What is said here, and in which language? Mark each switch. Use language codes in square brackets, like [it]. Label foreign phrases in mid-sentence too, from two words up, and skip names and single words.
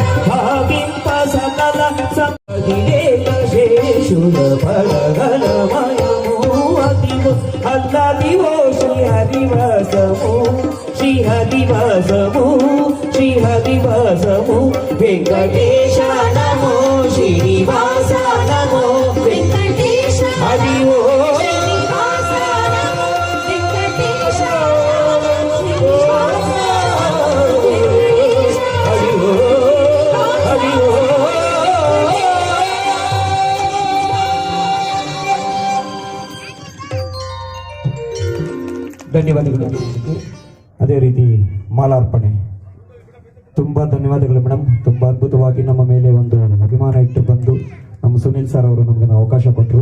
[te] భావింప సకల సంపదిలేక శేషుల పడగలమయము అదివో అల్లదివో శ్రీహరివాసము శ్రీహరివాసము శ్రీహరివాసము వెంకటేశ నమో శ్రీనివాస నమో వెంకటేశ హరివో శ్రీనివాస నమో వెంకటేశ హరివో హరివో [kn] ಧನ್ಯವಾದಗಳು. ಅದೇ ರೀತಿ ಮಾಲಾರ್ಪಣೆ. ತುಂಬ ಧನ್ಯವಾದಗಳು ಮೇಡಮ್. ತುಂಬ ಅದ್ಭುತವಾಗಿ ನಮ್ಮ ಮೇಲೆ ಒಂದು ಅಭಿಮಾನ ಇಟ್ಟು ಬಂದು ನಮ್ಮ ಸುನಿಲ್ ಸರ್ ಅವರು ನಮಗೆ ಅವಕಾಶ ಕೊಟ್ಟರು.